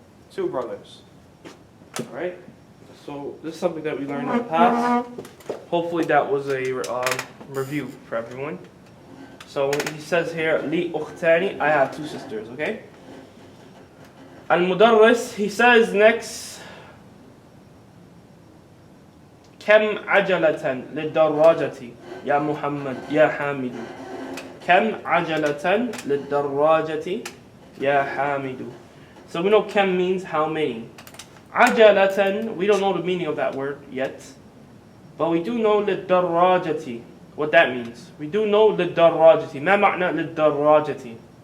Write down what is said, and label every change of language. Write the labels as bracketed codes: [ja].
[en] Two brothers. Alright? So this is something that we learned in the past. Hopefully that was a review for everyone. So he says here, Li ukhtani, I have two sisters, okay? [ar] Al-Mudarris, [en] he says next, [ar] كم عجلة للدراجة يا محمد يا حامد. كم عجلة للدراجة يا حامد. [en] So we know كم means how many. عجلة, we don't know the meaning of that word yet. But we do know للدراجة, what that means. We do know للدراجة. [ar] ما معنى للدراجة?